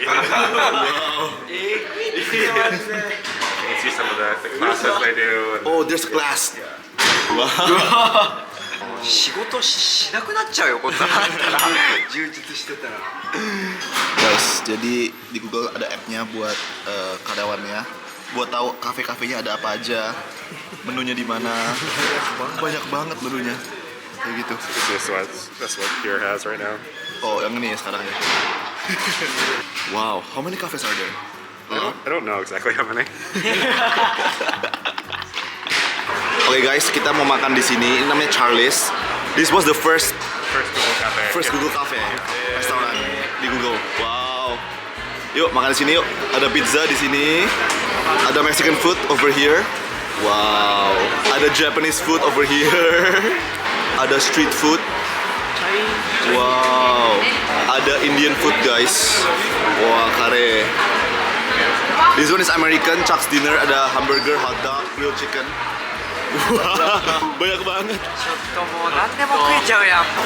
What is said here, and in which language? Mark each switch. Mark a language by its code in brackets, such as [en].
[en] You can see some of the classes they do. And Oh, there's a class. Wow. [ja] 仕事しなくなっちゃうよこんな充実してたら。 [id] Guys, jadi di Google ada app-nya buat karyawannya, buat tahu kafe-kafenya ada apa aja, menunya di mana. Banyak banget menunya. Kayak gitu. [en] That's what Pure has right now. Oh, [id] yang ini ya sekarang ya. [en] Wow, how many cafes are there? I don't know exactly how many. [id] Oke guys, kita mau makan di sini. Ini namanya Charlie's. [en] This was the first Google Cafe [id] restoran di Google. Wow. Yuk makan di sini yuk. Ada pizza di sini. Ada [en] Mexican food over here. [id] Wow. Ada [en] Japanese food over here. [id] Ada street food. Wow. Ada Indian food guys. Wah kare. [en] This one is American, Chuck's Dinner. [id] Ada hamburger, hot dog, grilled chicken. Wah, banyak banget. [ja] ちょっともう何でも食えちゃうやん